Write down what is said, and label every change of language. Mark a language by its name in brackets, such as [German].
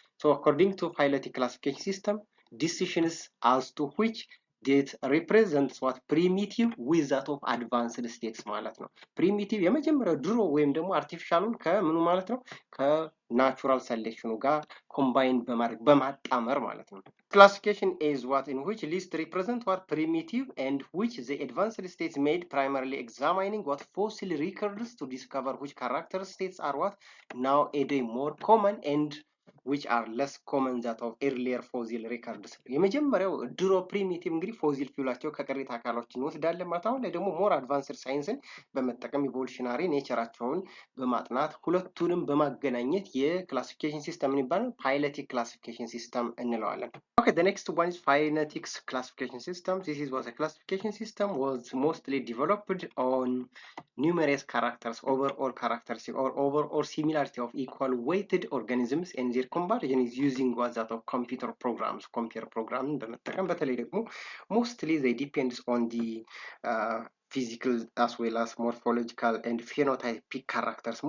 [English] So according to phyletic classification system, decisions as to which that represents what primitive with that of advanced states [Amharic] ማለት ነው. primitive የመጀመሪያው ድሮ ወይም ደግሞ አርቲፊሻሉን ከምኑ ማለት ነው ከናቹራል ሴሌክሽኑ ጋር ኮምባይን በማድረግ በማጣመር ማለት ነው. [English] classification is what in which list represent what primitive and which the advanced states made primarily examining what fossil records to discover which character states are what now a day more common and which are less common that of earlier fossil records. [Amharic] የመጀመሪያው ድሮ ፕሪሚቲቭ እንግዲህ ፎሲል ፊውላቸው ከቅሪተ አካሎችን ወስዳለን ማለት አሁን ላይ ደግሞ ሞር አድቫንስድ ሳይንስን በመጠቀም ኢቮሉሽናሪ ኔቸራቸውን በማጥናት ሁለቱንም በማገናኘት የክላሲፊኬሽን ሲስተም ይባላል ፓይለቲክ ክላሲፊኬሽን ሲስተም እንለዋለን. [English] Okay, the next one is phyletics classification system. This is what a classification system was mostly developed on numerous characters, overall characteristic or overall similarity of equal weighted organisms, and their comparison is using what that of computer programs, computer programming [Amharic] በመጠቀም በተለይ ደግሞ [English] mostly they depends on the physical as well as morphological and phenotypic characters.